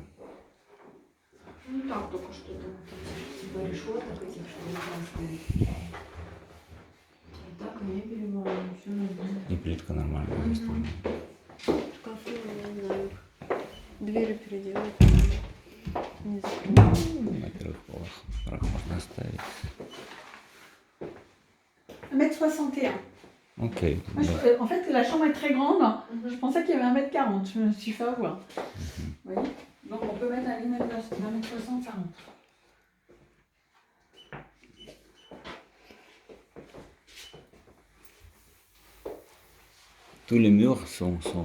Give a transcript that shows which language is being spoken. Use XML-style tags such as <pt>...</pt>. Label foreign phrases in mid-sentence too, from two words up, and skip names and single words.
<ru>Ну так, только что там вот эти, типа решеток этих, что красные. А так мебель ванна, все нормально. И плитка нормальная. Мгм. Шкафы, я не знаю. Двери переделать. Не закрыть. На первых порах можно оставить. 1m61. Ok.</ru> <fr>Moi,</fr> <ru>Да.</ru> <fr>en fait, la chambre est très grande. Je pensais qu'il y avait 1m40. Je me suis fait avoir. Vous voyez. Donc, on peut mettre un lit 1m60, ça rentre. Tous les murs sont</fr>